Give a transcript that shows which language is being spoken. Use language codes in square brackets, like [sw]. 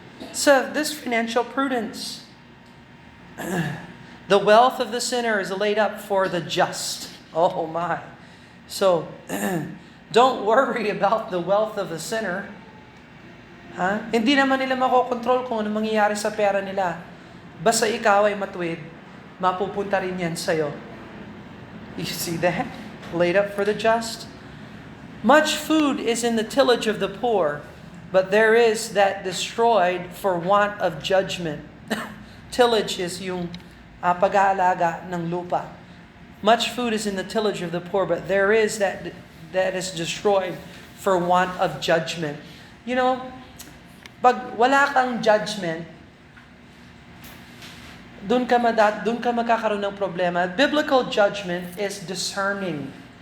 [en] So, this financial prudence. The wealth of the sinner is laid up for the just. Oh my. So, don't worry about the wealth of the sinner. [tl] Hindi naman nila makokontrol kung ano mangyayari sa pera nila. Basta ikaw ay matuwid, mapupunta rin yan sa'yo. [en] You see that? Laid up for the just. Much food is in the tillage of the poor, but there is that destroyed for want of judgment. Tillage is [tl] yung pag-aalaga ng lupa. [en] Much food is in the tillage of the poor, but there is that is destroyed for want of judgment. You know, [tl] pag wala kang judgment, doon ka magkakaroon ng problema. [en] Biblical judgment is discerning.